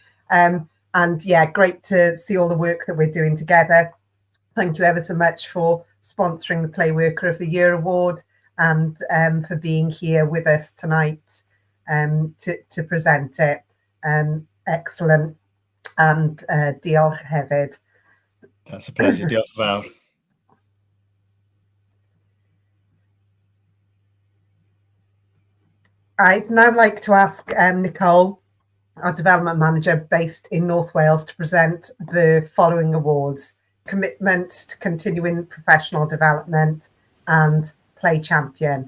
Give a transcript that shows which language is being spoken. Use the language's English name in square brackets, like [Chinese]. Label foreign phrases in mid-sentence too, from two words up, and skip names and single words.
[English] And yeah, great to see all the work that we're doing together. Thank you ever so much for sponsoring the Play Worker of the Year Award and for being here with us tonight to present it. Excellent. And [Welsh] diolch hefyd. [English] That's a pleasure. [Welsh] Diolch fawr. [English] I'd now like to ask Nicole, our development manager based in North Wales, to present the following awards: Commitment to Continuing Professional Development and Play Champion.